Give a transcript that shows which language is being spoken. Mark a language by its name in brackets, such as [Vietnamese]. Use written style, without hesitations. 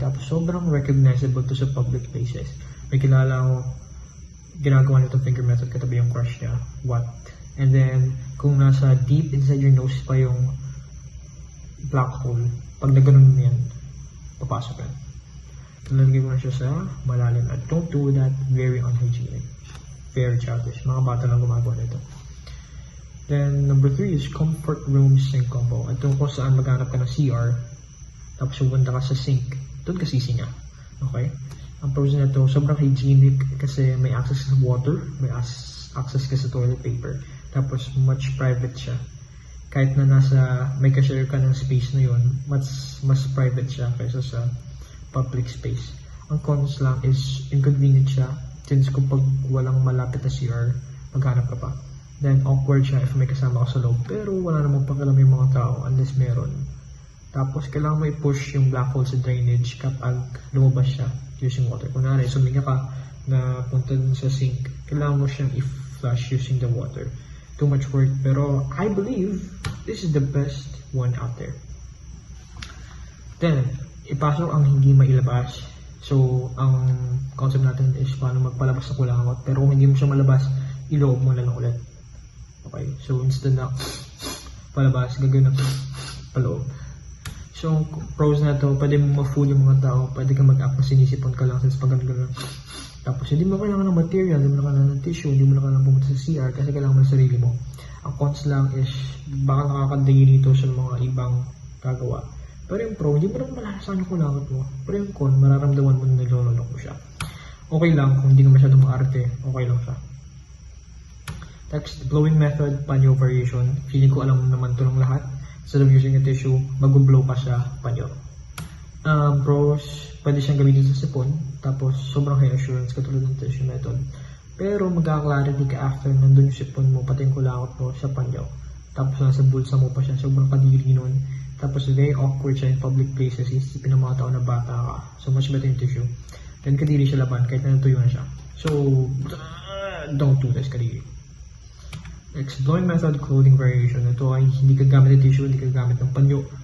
[Filipino] Tapos sobrang recognizable to sa public places. May kilala ako, ginagawa nito finger method, katabi yung crush niya. What? And then, kung nasa [English] deep inside your nose [Filipino] pa yung black hole, pag nagano'n mo yan, papasok yan. Nalagay mo na siya sa malalim. [English] And don't do that, very unhygienic. Very childish. [Filipino] Mga bata lang gumagawa nito. Then, [English] number 3 is comfort room sink combo. [Filipino] At kung saan maghanap ka ng CR, tapos pupunta ka sa sink, doon ka sisinga. Okay? Ang pros na ito, sobrang hygienic kasi may access sa water, may access ka sa toilet paper. Tapos much private siya. Kahit na may ka-share ka ng space na yun, mas private siya kaysa sa public space. Ang cons lang is inconvenient siya since kapag walang malapit na CR, maghanap ka pa. Then awkward siya if may kasama ka sa loob. Pero wala namang pakialam yung mga tao unless meron. Tapos kailangan mo i-push yung black hole sa drainage kapag lumabas siya [English] using water. [Filipino] Kunwari, suminga ka na punta dun sa sink, kailangan mo siyang i-flush [English] using the water. Too much work, pero I believe this is the best one out there. [Filipino] Then, ipasok ang hindi mailabas. So, ang concept natin is paano magpalabas ng kulangot. Pero kung hindi mo siya malabas, iloob mo na lang ulit. Okay, so instead na palabas, gagawin na paloob. So, pros na to, pwede mo ma-fool yung mga tao, pwede ka mag-up na sinisipon ka lang since pag gano'n. Tapos, hindi mo kailangan ng material, hindi mo kailangan ng tissue, hindi mo kailangan pumunta sa CR kasi kailangan mo ng sarili mo. Ang cons lang is, baka nakakadagi nito sa mga ibang gagawa. Pero yung pro, hindi mo naman malalasan yung kulangot mo. Pero yung con, mararamdaman mo na nilololok mo siya. Okay lang, kung hindi ka masyadong maarte, okay lang siya. Next, blowing method, panyo variation. Feeling ko alam naman ito ng lahat. [English] Instead of using a tissue, [Filipino] mag-blow pa siya, panyo. Pros, pwede siyang gamitin sa sipon. Tapos, sobrang high assurance katulad ng tissue method. Pero, magkaka-clarity ka after nandun yung sipon mo, pati yung kulangot mo sa panyo. Tapos, nasa bulsa mo pa siya. Sobrang kadiri nun. Tapos, very awkward siya in public places. Isipin ng mga tao na bata ka. So, much better yung tissue. Then, kadiri siya laban kahit na natuyo na siya. [English] So, don't do this, kadiri. Next, blowing method, clothing variation. [Filipino] Ito ay hindi ka gamit ng tissue, hindi ka gamit ng panyo.